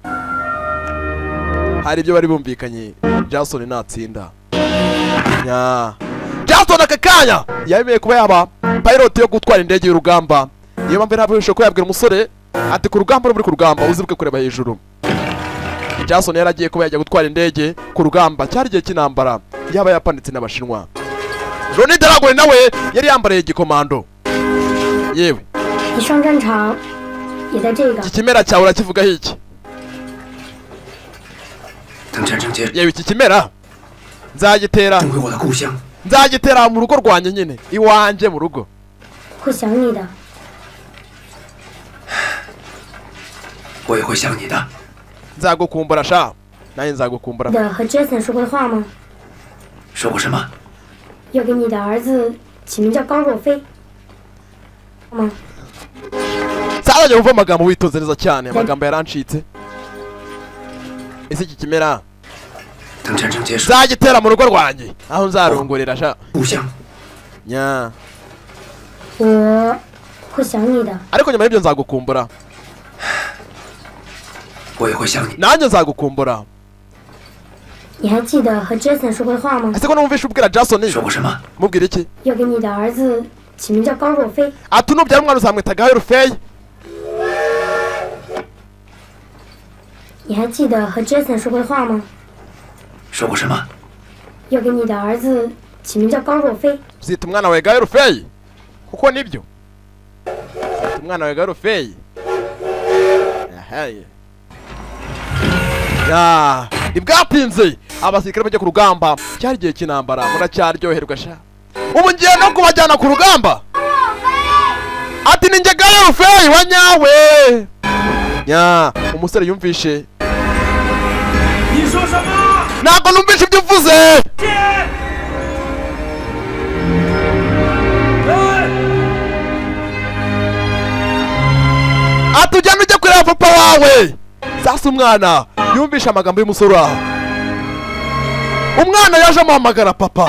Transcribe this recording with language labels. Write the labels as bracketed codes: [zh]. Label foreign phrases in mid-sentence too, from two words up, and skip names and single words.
[rw] hari ibyo bari bumvikanye Jason natsinda Jason akakanya yabemeye kuba yaba pilot yo gutwara indege y'urugamba niyo mpamvu ntabwo bishoboye ko yabwira umusore ati ku rugamba muri ku rugamba uzibuke kureba hejuru Jason yaragiye kuba yajya gutwara indege ku rugamba cyari igihe cy'intambara yaba yapanditse n'abashinwa Roni Dragon nawe yari yambariye igikomando yewe [zh] 你上战场也在这个。 [rw] iki kimera cyawe urakivugaho iki [zh] 等战争结束， [rw] yewe iki kimera nzagitera [zh] 等回我的故乡。 [rw] nzagitera mu rugo rwanjye nyine iwanjye mu rugo [zh] 会想你的。我也会想你的。 [rw] nzagukumbura sha nanjye nzagukumbura [zh] 的和 Jason 说过的话吗？说过什么？要给你的儿子起名叫刚若飞，好吗？ [rw] Sasa yumva amagambo witonze neza cyane amagambo yarancitse. Ese iki kimera [zh] 等战争结束， [rw] zagitera mu rugo rwanjye aho nzarongorera sha [zh] 故乡 [rw] nya [zh] 我会想你的。 [rw] ariko nyuma y'ibyo nzagukumbura [zh] 我也会想你。 [rw] nanjye nzagukumbura. [zh] 你还记得和 Jason 说过的话吗？ [rw] ese ko numvishe ubwira Jason [zh] 说过什么？ [rw] mubwira iki [zh] 要给你的儿子起名叫刚若飞。 [rw] ati nubyara umwana uzamwita Gayo Rufeyi. [zh] 你还记得和 Jason 说过的话吗？说过什么？要给你的儿子起名叫刚若飞。 [rw] uzita umwana wawe Gayo Rufeyi kuko nibyo uzita umwana wawe Gayo Rufeyi. Ya ibwatinze abasirikare bajya ku rugamba cyari igihe cy'intambara muracyaryoherwa sha ubu ngiye no kubajyana ku rugamba ati ni njye Gayo Rufeyi wa nyawe. Ya umusore yumvishe [zh] 你说什么？ [rw] ntabwo numvishe ibyo uvuze. ati ujyana ujya kureba papa wawe. Sasa umwana yumvishe amagambo y'umusore aho umwana yaje amuhamagara papa.